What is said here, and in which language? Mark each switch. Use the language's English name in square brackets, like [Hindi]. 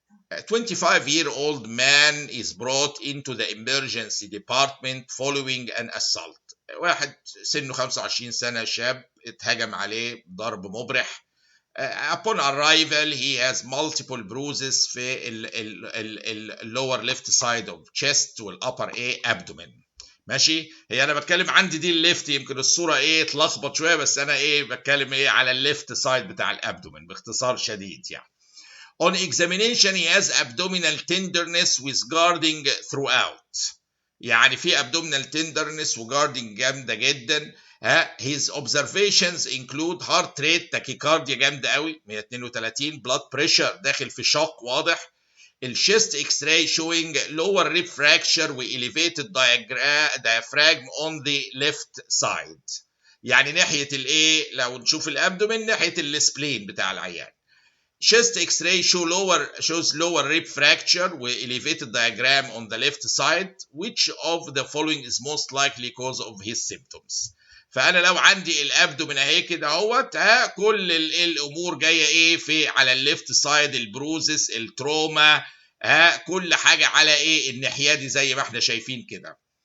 [English] A 25-year-old man is brought into the emergency department following an assault. [Arabic] واحد سنه 25 سنة شاب اتهجم عليه ضرب مبرح. [English] Upon arrival he has multiple bruises في ال lower left side of chest وال upper abdomen. [Arabic] ماشي. هي انا بتكلم عندي دي الليفت، يمكن الصورة اتلخبط شوية، بس انا بتكلم على الليفت سايد بتاع الابدومن باختصار شديد يعني. [English] On examination he has abdominal tenderness with guarding throughout. [Arabic] يعني في abdominal tenderness وguarding جامدة جدا. [English] His observations include heart rate tachycardia [Arabic] جامدة قوي [English] 132، blood pressure [Arabic] داخل في شوك واضح. [English] الشيست x ray showing lower rib fracture و elevated diaphragm on the left side. [Arabic] يعني ناحية لو نشوف الابدومين ناحية السبلين بتاع العيان. [English] Chest X-ray shows lower rib fracture with elevated diaphragm on the left side. Which of the following is most likely cause of his symptoms؟ [Arabic] فأنا لو عندي الأبدومين أهي كده اهوت، كل الأمور جاية في على الليفت سايد، البروزس، التروما، كل حاجة على الناحية دي زي ما احنا شايفين كده.